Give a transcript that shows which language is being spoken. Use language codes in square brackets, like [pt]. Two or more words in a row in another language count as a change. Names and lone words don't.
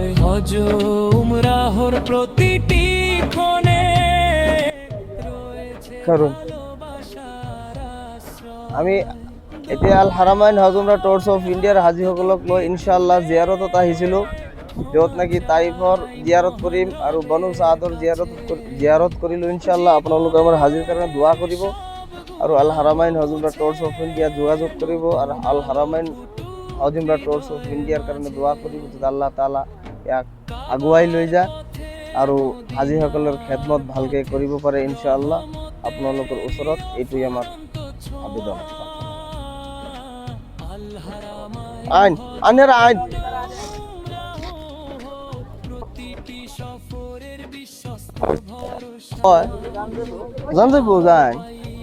[bn] হজ উমরাহর প্রতিটি ক্ষণে রয়েছে [as] কারণ আমি এতিয়া আল হারামাইন হজ উমরা টুৰছ অফ ইণ্ডিয়াৰ হাজীসকলক লৈ ইনশাআল্লাহ জিয়াৰতত আহিছিল, য'ত নেকি তাইফৰ জিয়াৰত কৰিম আৰু বনু চাহাদৰ জিয়াৰত কৰিলোঁ। ইনশাআল্লাহ আপোনালোকে আমাৰ হাজীৰ কাৰণে দোৱা কৰিব আৰু আল হাৰামাইন হজ উমৰা টুৰছ অফ ইণ্ডিয়া যোগাযোগ কৰিব আৰু আল হাৰামাইন হজ উমৰা টুৰছ অফ ইণ্ডিয়াৰ কাৰণে দোৱা কৰিব, যাতে আল্লাহ তাআলা ইয়াক আগুৱাই লৈ যায় আৰু হাজীসকলৰ খেদমত ভালকৈ কৰিব পাৰে। ইনশাআল্লাহ আপোনালোকৰ ওচৰত এইটোৱে আমাৰ আবেদন। আইন আনেরা আইন জানতে বউ যায়